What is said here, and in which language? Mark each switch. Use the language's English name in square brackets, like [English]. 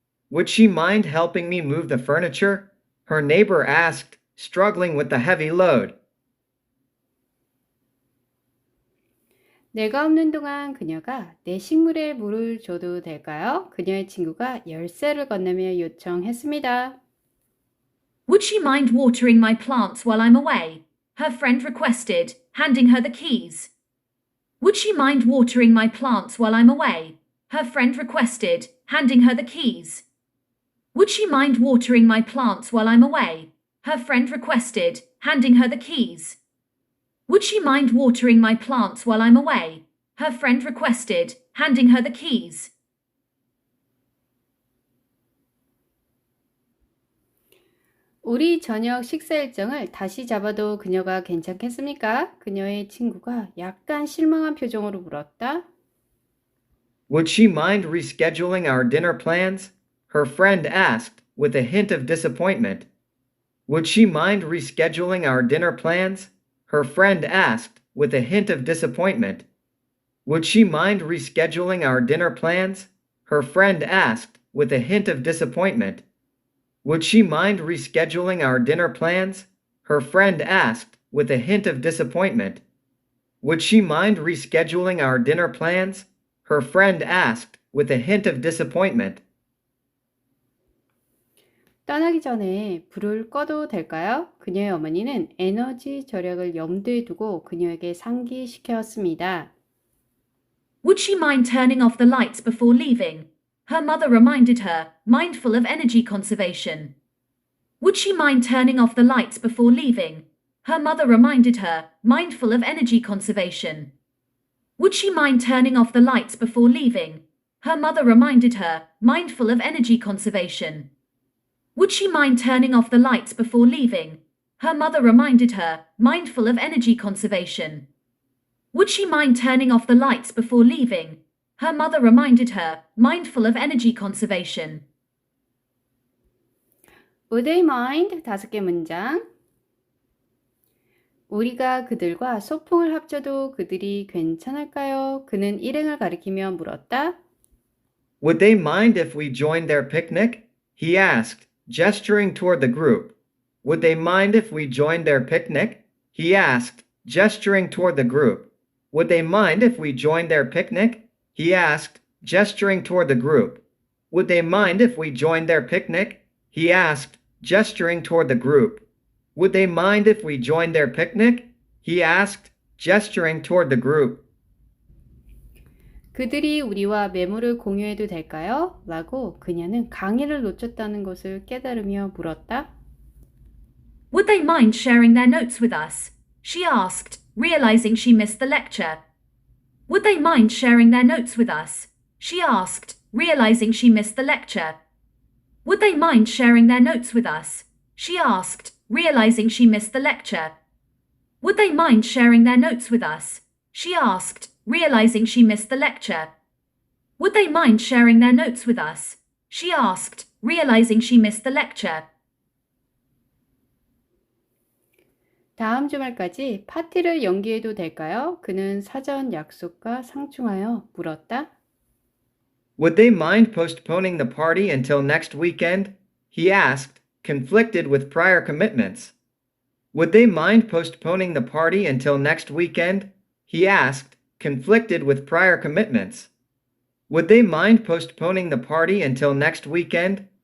[English] Would she mind helping me move the furniture? Her neighbor asked, struggling with the heavy load. [Korean] 내가 없는 동안 그녀가 내 식물에 물을 줘도 될까요? 그녀의 친구가 열쇠를 건네며 요청했습니다. [English] Would she mind watering my plants while I'm away? Her friend requested, handing her the keys. Would she mind watering my plants while I'm away? Her friend requested, handing her the keys. Would she mind watering my plants while I'm away? Her friend requested, handing her the keys. Would she mind watering my plants while I'm away? Her friend requested, handing her the keys. [Korean] 우리 저녁 식사 일정을 다시 잡아도 그녀가 괜찮겠습니까? 그녀의 친구가 약간 실망한 표정으로 물었다. [English] Would she mind rescheduling our dinner plans? Her friend asked, with a hint of disappointment. Would she mind rescheduling our dinner plans? Her friend asked, with a hint of disappointment. Would she mind rescheduling our dinner plans? Her friend asked, with a hint of disappointment. Would she mind rescheduling our dinner plans? Her friend asked, with a hint of disappointment. Would she mind rescheduling our dinner plans? Her friend asked, with a hint of disappointment. [Korean] 떠나기 전에 불을 꺼도 될까요? 그녀의 어머니는 에너지 절약을 염두에 두고 그녀에게 상기시켰습니다. [English] Would she mind turning off the lights before leaving? Her mother reminded her, mindful of energy conservation. Would she mind turning off the lights before leaving? Her mother reminded her, mindful of energy conservation. Would she mind turning off the lights before leaving? Her mother reminded her, mindful of energy conservation. Would she mind turning off the lights before leaving? Her mother reminded her, mindful of energy conservation. Would she mind turning off the lights before leaving? Her mother reminded her, mindful of energy conservation. Would they mind? [Korean] 5개 문장. 우리가 그들과 소풍을 합쳐도 그들이 괜찮을까요? 그는 일행을 가리키며 물었다. [English] Would they mind if we joined their picnic? He asked, gesturing toward the group. Would they mind if we joined their picnic? He asked, gesturing toward the group. Would they mind if we joined their picnic? He asked, gesturing toward the group. Would they mind if we joined their picnic? He asked, gesturing toward the group. Would they mind if we joined their picnic? He asked, gesturing toward the group. [Korean] 그들이 우리와 메모를 공유해도 될까요? 라고 그녀는 강의를 놓쳤다는 것을 깨달으며 물었다. [English] Would they mind sharing their notes with us? She asked, realizing she missed the lecture. Would they mind sharing their notes with us? She asked, realizing she missed the lecture. Would they mind sharing their notes with us? She asked, realizing she missed the lecture. Would they mind sharing their notes with us? She asked, realizing she missed the lecture. Would they mind sharing their notes with us? She asked, realizing she missed the lecture. [Korean] 다음 주말까지 파티를 연기해도 될까요? 그는 사전 약속과 상충하여 물었다. [English] Would they mind postponing the party until next weekend? He asked, conflicted with prior commitments. Would they mind postponing the party until next weekend? He asked, conflicted with prior commitments. Would they mind postponing the party until next weekend?